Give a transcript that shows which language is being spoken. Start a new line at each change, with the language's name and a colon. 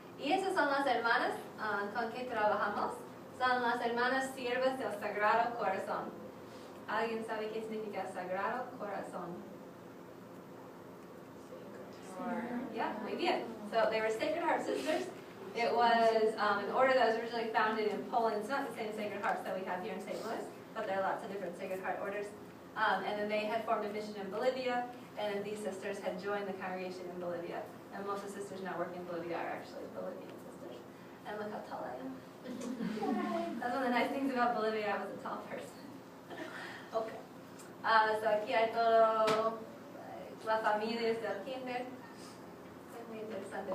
Spanish: Y esas son las hermanas con que trabajamos. Son las hermanas siervas del Sagrado Corazón. ¿Alguien sabe qué significa Sagrado Corazón? Yeah, muy bien.
English: So they were Sacred Heart Sisters. It was an order that was originally founded in Poland. It's not the same Sacred Hearts that we have here in St. Louis, but there are lots of different Sacred Heart orders. And then they had formed a mission in Bolivia, and these sisters had joined the congregation in Bolivia. And most of the sisters now work in Bolivia are actually Bolivian sisters. And look how tall I am. That's one of the nice things about Bolivia. I was a tall person. Okay.
Spanish: So aquí hay todo, las familias del kinder. Muy interesante.